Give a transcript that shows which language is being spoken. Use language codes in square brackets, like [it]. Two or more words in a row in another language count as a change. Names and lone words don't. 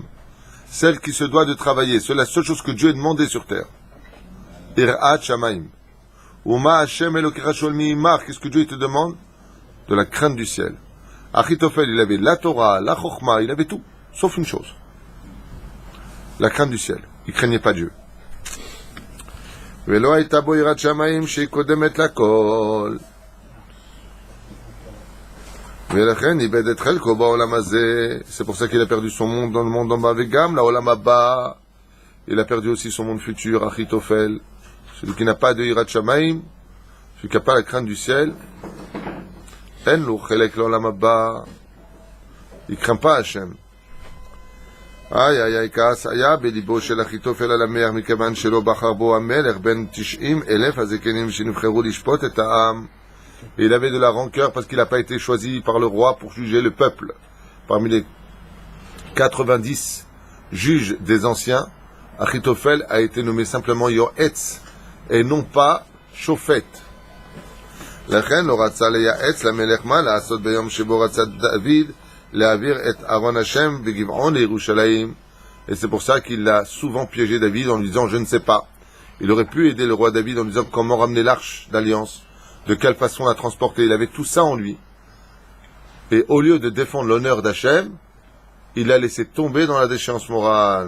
[fr] Celle qui se doit de travailler. C'est la seule chose que Dieu a demandé sur terre. [he] יראת שמים. ומה השם אלוקיך שואל מעמך. [fr] Qu'est-ce que Dieu te demande? De la crainte du ciel. Achitophel, il avait la Torah, la Chokhma, il avait tout. Sauf une chose. La crainte du ciel. Il craignait pas Dieu. [he] ולא הייתה בו יראת שמים שקודמת לכל. ולכן איבד את חלקו בעולם הזה. [fr] C'est pour ça qu'il a perdu son monde dans le monde en bas. [he] וגם לעולם הבא. [fr] Il a perdu aussi son monde futur, Achitophel. Celui qui n'a pas de [he] יראת שמים, [fr] celui qui n'a pas la crainte du ciel, [he] אין לו חלק לעולם הבא. [fr] Il craint pas Hashem. Aïe, [he] כעס היה בליבו של אחיתופל על המלך מכיוון שלא בחר בו המלך בין 90,000 הזקנים שנבחרו לשפוט את העם. [fr] Il avait de la rancœur parce qu'il n'a pas été choisi par le roi pour juger le peuple. Parmi les 90 juges des anciens, Achitophel a été nommé simplement Yoetz et non pas Shofet. [he] לכן לא רצה לייעץ למלך מה לעשות ביום שבו רצה דוד להעביר את ארון השם בגבעון לירושלים. [fr] Et c'est pour ça qu'il a souvent piégé David en lui disant « Je ne sais pas ». Il aurait pu aider le roi David en lui disant comment ramener l'arche d'alliance, de quelle façon la transporter. Il avait tout ça en lui. Et au lieu de défendre l'honneur d'Hachem, il a laissé tomber dans la déchéance morale.